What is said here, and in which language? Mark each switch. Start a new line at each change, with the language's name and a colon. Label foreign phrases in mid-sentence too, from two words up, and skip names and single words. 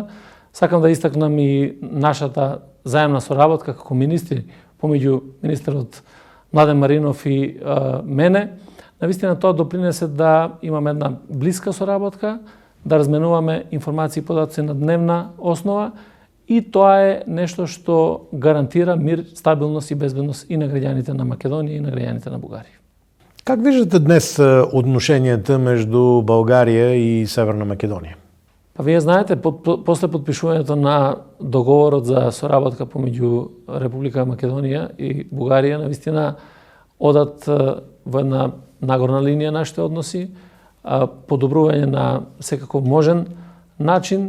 Macedonian: Сакам да истакнам и нашата заемна соработка како министри помеѓу министерот Младен Маринов и мене. Навистина тоа допринесе да имаме една блиска соработка, да разменуваме информации и податоци на дневна основа, и тоа е нешто што гарантира мир, стабилност и безбедност и на граѓаните на Македонија и на граѓаните на Бугарија.
Bulgarian: Как виждате днес отношенията между България и Северна Македонија?
Macedonian: Па вие знаете, после подпишувањето на договорот за соработка помеѓу Република Македонија и Бугарија, навистина одат во една нагорна линија нашите односи, подобрување на секаков можен начин.